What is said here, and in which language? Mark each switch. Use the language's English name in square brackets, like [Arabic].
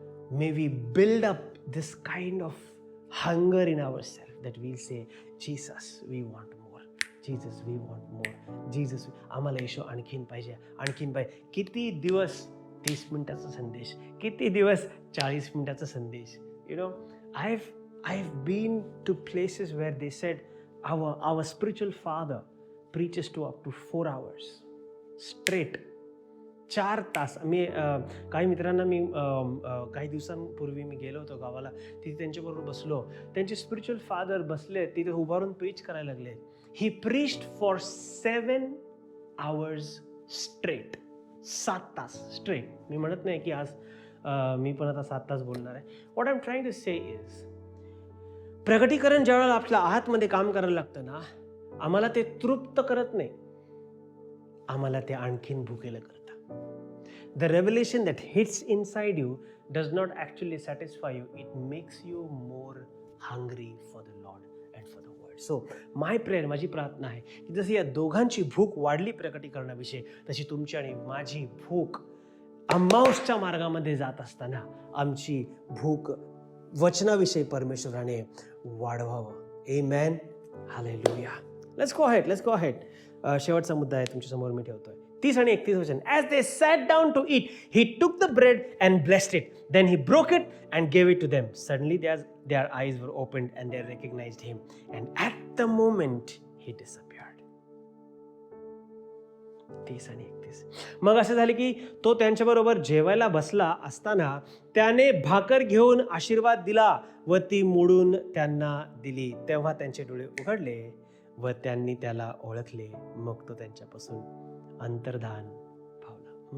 [English] may we build up this kind of hunger in our self that will say, Jesus we want more, Jesus we want more, [Marathi] Jesus आम्हाला येशू आणखीन पाहिजे, आणखीन पाहिजे. किती दिवस 30 मिनिटाचा संदेश, किती दिवस 40 मिनिटाचा संदेश. [English] You know, I've been to places where they said our spiritual father preaches to up to 4 hours straight. [Marathi] 4 तास. मी काही मित्रांना मी काही दिवसांपूर्वी मी गेलो होतो गावाला, तिथे त्यांच्याबरोबर बसलो. त्यांचे स्पिरिच्युअल फादर बसले तिथे उभारून प्रीच करायला लागले. [English] He preached for 7 hours straight. [Marathi] 7 तास स्ट्रेट. मी म्हणत नाही की आज मी पण आता 7 तास बोलणार आहे. [English] what I am trying to say is, [Marathi] प्रगटीकरण ज्यावेळेला आपल्या आतमध्ये काम करायला लागतं ना, आम्हाला ते तृप्त करत नाही, आम्हाला ते आणखीन भुकेलं करतं. [English] The revelation that hits inside you does not actually satisfy you, it makes you more hungry for the Lord and for the word. So my prayer, [Marathi] माझी प्रार्थना आहे की जशी या दोघांची भूक वाढली प्रकटीकरणाविषयी, तशी तुमची आणि माझी भूक अम्माऊसच्या मार्गामध्ये जात असताना आमची भूक वचनाविषयी परमेश्वराने वाढवावं. आमेन. हालेलुया. [English] Let's go ahead. [Marathi] शेवटचा मुद्दा आहे तुमच्यासमोर मी ठेवतोय. 30 आणि 31 वचन. [English] As they sat down to eat, he took the bread and blessed it. Then he broke it and gave it to them. Suddenly their eyes were opened and they recognized him. And at the moment he disappeared. [Marathi] 30 आणि 31. मग असं झालं की तो त्यांच्याबरोबर जेवायला बसला असताना त्याने भाकर घेऊन आशीर्वाद दिला व ती मोडून त्यांना दिली. तेव्हा त्यांचे डोळे उघडले व त्यांनी त्याला ओळखले. मग तो त्यांच्यापासून अंतर्धान पावला.